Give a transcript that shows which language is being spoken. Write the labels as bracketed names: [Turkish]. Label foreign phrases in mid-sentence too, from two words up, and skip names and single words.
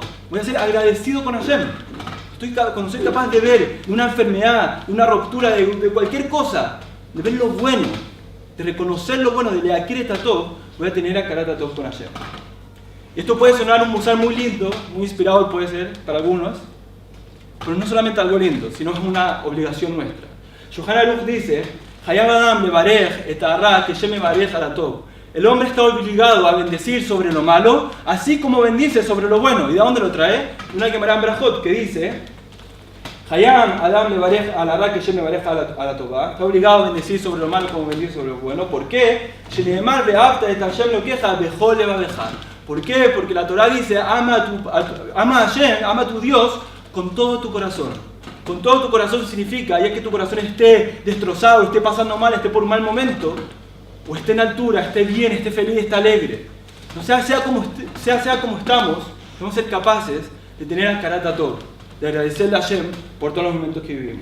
[Spanish] Voy a ser agradecido con Hashem. Cuando soy capaz de ver una enfermedad, una ruptura de cualquier cosa, de ver lo bueno, de reconocer lo bueno, de [Hebrew] להכיר את הטוב, [Spanish] voy a tener [Hebrew] הכרת הטוב [Spanish] con Hashem. Esto puede sonar un musar muy lindo, muy inspirador puede ser para algunos, pero no solamente algo lindo, sino es una obligación nuestra. [Hebrew] Yohanan Aruch dice, חייב אדם לברך את הרעה כשם מברך על הטוב. [Spanish] El hombre está obligado a bendecir sobre lo malo, así como bendice sobre lo bueno. ¿Y de dónde lo trae? Una Gemara en Brajot que dice, [Hebrew] חייב אדם לברך על הרעה כשם מברך על הטוב. [Spanish] Está obligado a bendecir sobre lo malo como bendice sobre lo bueno. ¿Por qué? [Hebrew] שנאמר ואהבת את השם אלוקיך בכל לבבך. [Spanish] ¿Por qué? Porque la Torah dice, ama a Hashem, ama a tu Dios con todo tu corazón. Con todo tu corazón significa, ya que tu corazón esté destrozado, esté pasando mal, esté por un mal momento, o esté en altura, esté bien, esté feliz, esté alegre. O sea como estamos, debemos ser capaces de tener [Hebrew] הכרת הטוב, [Spanish] de agradecerle a Hashem por todos los momentos que vivimos.